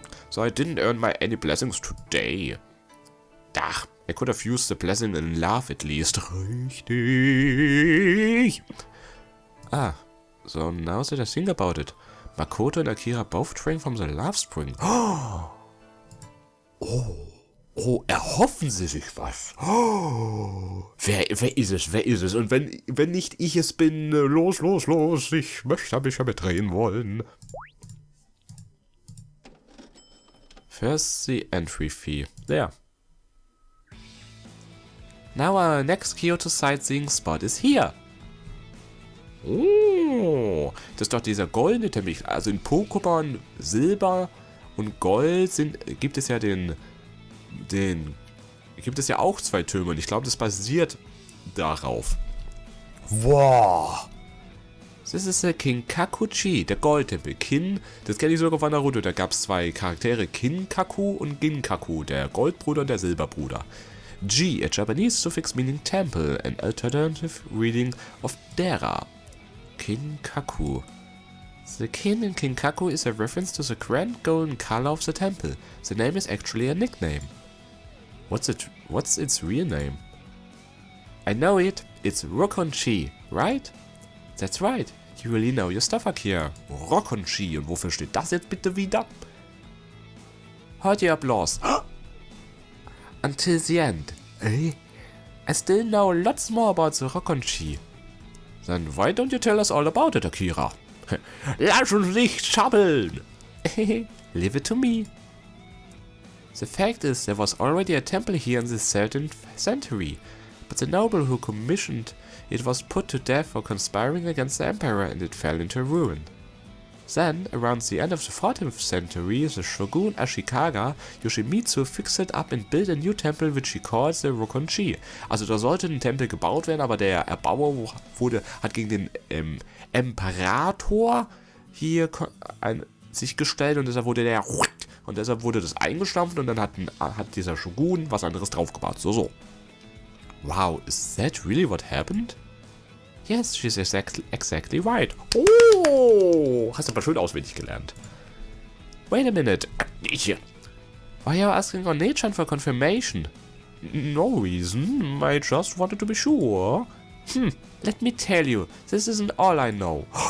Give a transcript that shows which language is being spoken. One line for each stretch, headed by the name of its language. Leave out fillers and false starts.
English: So I didn't earn any blessings today. Ach, I could have used the blessing in love at least.
German: Richtig.
English: Ah, so now that I think about it, Makoto and Akira both drank from the love spring.
German: Oh, erhoffen sie sich was. Oh, wer ist es? Wer ist es? Und wenn nicht ich es bin, los. Ich möchte mich ja mitdrehen wollen.
English: First the entry fee. There. Now our next Kyoto sightseeing spot is here.
German: Oh, das ist doch dieser goldene Teppich. Also in Pokémon Silber und Gold gibt es ja gibt es ja auch 2 Türme und ich glaube, das basiert darauf. Wow! Das ist der Kinkaku-Chi, der Goldtempel. Das kenne ich sogar von Naruto. Da gab es 2 Charaktere, Kinkaku und Ginkaku, der Goldbruder und der Silberbruder.
English: Ji, a Japanese suffix meaning temple, an alternative reading of Dera. Kinkaku. The kin in Kinkaku is a reference to the grand golden color of the temple. The name is actually a nickname. What's its real name? I know it. It's Rokonchi, right? That's right. You really know your stuff, Akira. Rokonchi.
German: Und wofür steht das jetzt bitte wieder?
English: Heard your applause. Until the end. I still know lots more about the Rokonchi. Then why don't you tell us all about it, Akira?
German: Lass uns nicht schabbeln.
English: Leave it to me. The fact is, there was already a temple here in the 13th century, but the noble who commissioned it was put to death for conspiring against the emperor and it fell into ruin. Then, around the end of the 14th century, the shogun Ashikaga Yoshimitsu fixed it up and built a new temple which he called the Rokonchi.
German: Also da sollte ein Tempel gebaut werden, aber der Erbauer hat gegen den Imperator hier sich gestellt und deshalb wurde das eingestampft und dann hat dieser Shogun was anderes draufgebaut. So.
English: Wow, is that really what happened? Yes, she's exactly right.
German: Oh, hast du aber schön auswendig gelernt.
English: Wait a minute. Why are you asking on Nechan for confirmation? No reason, I just wanted to be sure. Let me tell you, this isn't all I know.